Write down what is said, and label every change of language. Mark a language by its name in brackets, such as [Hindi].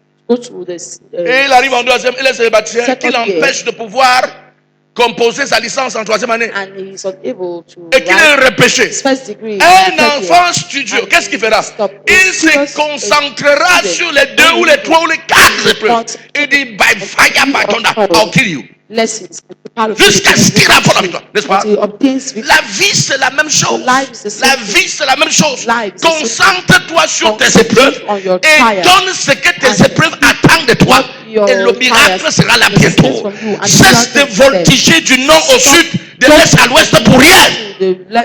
[French] Et il arrive en deuxième, il laisse les matières qui l'empêchent de pouvoir composer sa licence en troisième année. Et qu'il est repêché. Un enfant studieux, qu'est-ce qu'il fera? Il se concentrera sur les 2 ou les 3 ou les 4 épreuves. [English] Il dit, by fire, by thunder, I'll kill you. [French] Jusqu'à ce qu'il rapporte la victoire, n'est-ce pas? La vie, c'est la même chose. La vie, c'est la même chose. Concentre-toi sur tes épreuves et donne ce que tes épreuves attendent de toi. Et le miracle sera là bientôt. Cesse de voltiger du nord au sud, de l'est à l'ouest pour rien.